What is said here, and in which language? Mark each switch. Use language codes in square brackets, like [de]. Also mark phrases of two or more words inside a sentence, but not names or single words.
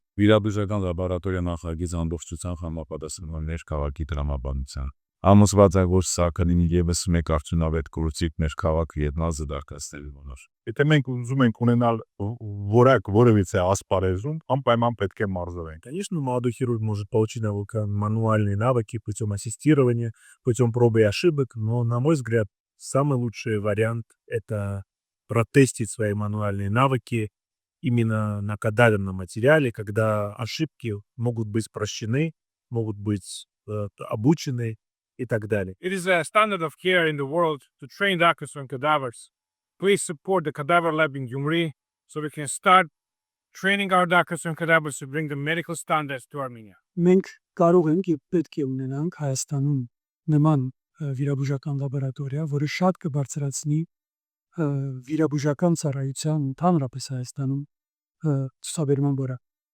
[hy] Վիրաբուժական լաբորատորիա նախագիծը ամբողջությամբ համապատասխանում է քաղաքի տրամաբանության։ Ամուսված է, որ սա կլինի եւս մեկ արդյունավետ կուրսիկ մեր քաղաքը ետնազը դարձնելու համար։ Եթե մենք ուզում ենք ունենալ որակ որևիցե ասպարեզում, անպայման պետք է մարզվենք. [ru] Конечно, молодой хирург может получить мануальные навыки путем ассистирования, путем пробы и ошибок, но, на мой взгляд, самый лучший вариант – это протестить свои мануальные навыки именно на кадаверном материале, когда ошибки могут быть прощены, могут быть обучены и так далее. [en] It is a standard of care in the world to train doctors on cadavers. Please support the Cadaver Lab in Gyumri so we can start training our doctors on cadavers to bring the medical standards to Armenia. [hy] Մենք կարող ենք եւ պետք է ունենանք Հայաստանում նման վիրաբուժական լաբորատորիա, որը շատ կբարձրացնի վիրաբուժական ծառայության ընդհանրապես Հայաստանում ցուցաբերման որակը։